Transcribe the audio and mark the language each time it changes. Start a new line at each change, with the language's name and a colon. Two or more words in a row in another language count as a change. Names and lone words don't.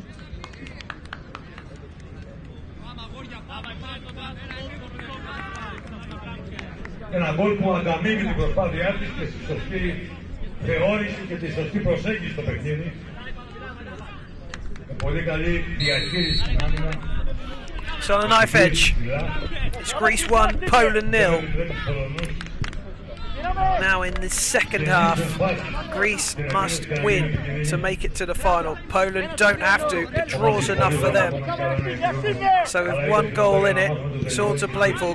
Greek: Ένα γκολ που ανταμείβει την προσπάθειά της και στη σωστή θεώρηση και τη σωστή προσέγγιση στο παιχνίδι. Με πολύ καλή διαχείριση στην άμυνα.
English: It's on a knife edge. It's Greece 1, Poland 0. Now in the second half, Greece must win to make it to the final. Poland don't have to. The draw's enough for them. So with one goal in it, it's all to play for.